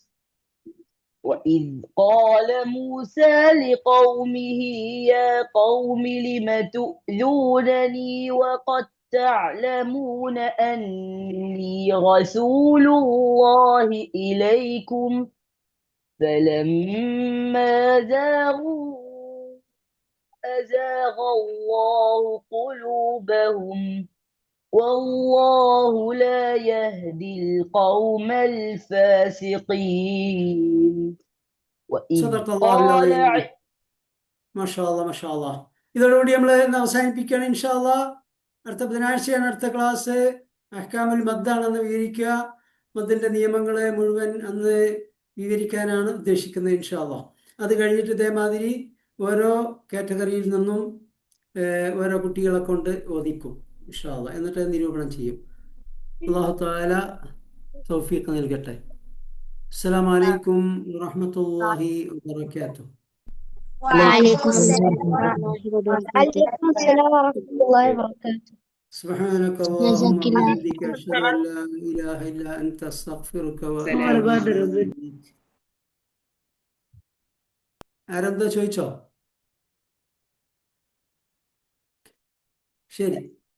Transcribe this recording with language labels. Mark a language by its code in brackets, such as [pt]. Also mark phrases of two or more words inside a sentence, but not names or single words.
[ar] وإذ قال موسى لقومه يا قوم لم تؤذونني وقد تعلمون أني رسول الله إليكم فلما زاغوا أزاغ الله قلوبهم والله لا يهدي القوم الفاسقين. وإذ സദഖല്ലാഹുൽ قال عليم. ما شاء الله، ما شاء الله. [ml] ഇതോടുകൂടി നമ്മൾ ഇന്ന് അവസാനിപ്പിക്കുകയാണ് [ar] إن شاء الله. [ml] അടുത്ത ബുധനാഴ്ചയാണ് അടുത്ത ക്ലാസ്. അഹ്കാമുൽ മദ്ദാണെന്ന് വിവരിക്കുക. മദ്ദിന്റെ നിയമങ്ങളെ മുഴുവൻ അന്ന് വിവരിക്കാനാണ് ഉദ്ദേശിക്കുന്നത് [ar] إن شاء الله. [ml] അത് കഴിഞ്ഞിട്ട് ഇതേമാതിരി ഓരോ കാറ്റഗറിയിൽ നിന്നും ഓരോ കുട്ടികളെ കൊണ്ട് ഓദിക്കും [ar] إن شاء الله. [ml] എന്നിട്ട് നിരൂപണം ചെയ്യും. [ar] الله تعالى [ml] തൗഫീഖ് നൽകട്ടെ. [ar] السلام عليكم ورحمة الله وبركاته. وعليكم السلام ورحمة الله وبركاته. وعليكم السلام ورحمة الله وبركاته. سبحانك اللهم جزاك الله وبحمدك أشهد أن لا إله إلا أنت أستغفرك وأتوب إليك. [ml] ആരെന്താ ചോദിച്ചോ? ശരി.